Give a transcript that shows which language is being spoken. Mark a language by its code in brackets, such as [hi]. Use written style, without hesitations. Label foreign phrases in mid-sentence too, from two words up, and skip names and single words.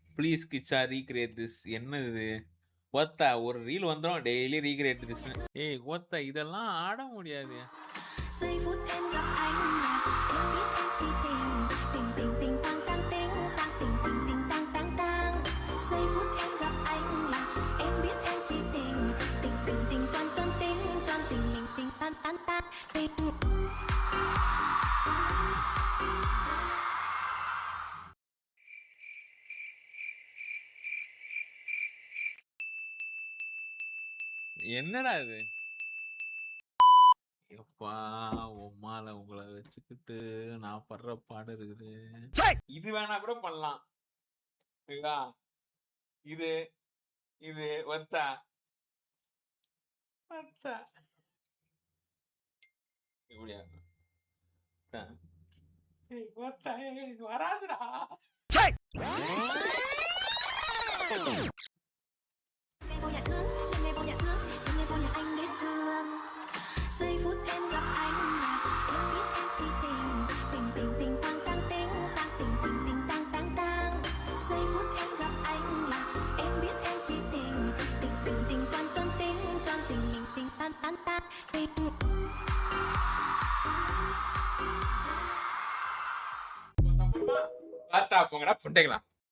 [en] please Kiccha recreate this. [ta] என்னது இது? ஒத்தா ஒரு ரீல் வந்துரும் டெய்லி [en] recreate thisன்னு. [ta] ஏய் ஒத்தா இதெல்லாம் ஆட முடியாது. [vi] Giây phút em gặp anh là em biết em si tình. Tình tình tình tang tang ting tang tình tình tình tang tang tang. Giây phút em gặp anh là em biết em si tình. Tình tình tình toan toan ting toan tình tình tình tan tan tan tình. [ta] என்னடா இது? எப்பா உம்மால உங்கள வச்சுக்கிட்டு நான் படுற பாடு இருக்குது. இது வேணா கூட பண்ணலாம். புரியுதா? இது இது ஒத்தா ஒத்தா இப்படியா? ஒத்தா. ஏய் ஒத்தா ஏய் வராதுடா. [vi] Ngày vô nhà thương, đêm ngày vô nhà thương, đêm ngày vô nhà anh để thương. Giây phút em gặp anh là em biết em si tình. Tình tình tình tang tang ting tang tình tình tình tang tang tang. Giây phút em gặp anh là em biết em si tình. Tình tình tình toan toan ting toan tình tình tình tan tan tan tình. [ta] பார்த்தா போங்கடா புண்டைகளா.